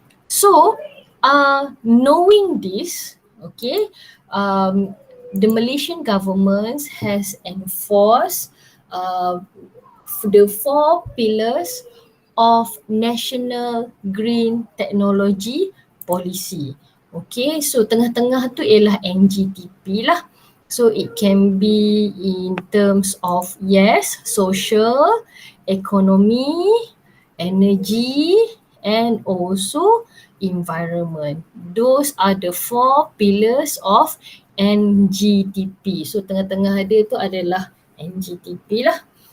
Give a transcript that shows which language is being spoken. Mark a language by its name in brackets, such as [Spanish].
[English] So knowing this, okay, the Malaysian government has enforced the 4 pillars of National Green Technology Policy. [Malay] Okay, so tengah-tengah tu ialah NGTP lah. [English] So it can be in terms of social, economy, energy, and also environment. Those are the 4 pillars of NGTP. [Malay] So tengah-tengah dia tu adalah NGTP lah.